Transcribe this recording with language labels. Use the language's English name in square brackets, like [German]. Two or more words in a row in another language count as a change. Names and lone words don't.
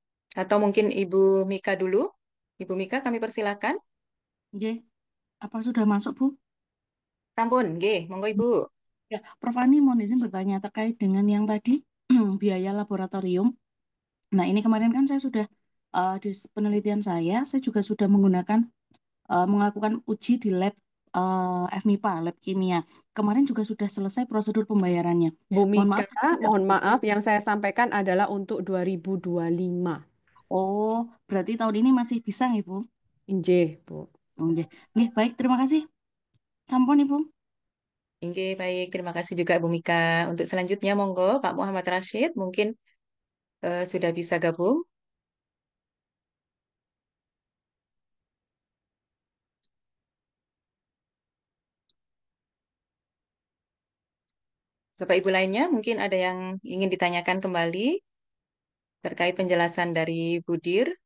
[Indonesian] Atau mungkin Ibu Mika dulu? Ibu Mika kami persilakan. Nggih, apa sudah masuk, Bu? [Javanese] Sampun, nggih, [Indonesian] monggo Ibu. Ya, Prof. Ani mohon izin bertanya terkait dengan yang tadi biaya laboratorium. Nah, ini kemarin kan saya sudah di penelitian saya juga sudah melakukan uji di lab FMIPA, lab kimia. Kemarin juga sudah selesai prosedur pembayarannya. Bu Mohon Mika, maaf, tadi tidak mohon maaf, begitu. yang saya sampaikan adalah untuk 2025. Oh, berarti tahun ini masih bisa nggih, Bu? Nggih, Bu. [Javanese] Nggih. Nggih, [Indonesian] baik, terima kasih. Sampun, Ibu. Oke, baik. Terima kasih juga Bu Mika. Untuk selanjutnya, monggo Pak Muhammad Rashid mungkin sudah bisa gabung. Bapak Ibu lainnya mungkin ada yang ingin ditanyakan kembali terkait penjelasan dari Bu Dir.